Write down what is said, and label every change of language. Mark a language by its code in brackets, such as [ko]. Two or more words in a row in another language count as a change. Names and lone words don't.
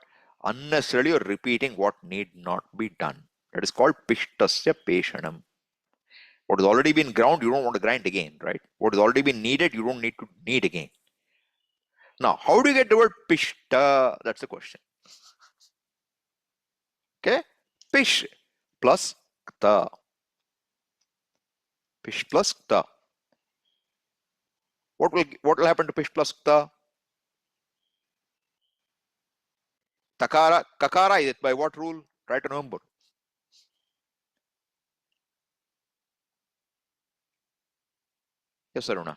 [en] Unnecessarily you're repeating what need not be done. That is called [sa] Pishtasya Peshanam. [en] What has already been ground, you don't want to grind again, right? What has already been needed, you don't need to need again. Now, how do you get the word Pishta? That's the question. Okay? Pish plus kta. Pish plus kta. What will happen to pish plus kta? Takara, kakara is it by what rule? Try to remember. Yes, Aruna.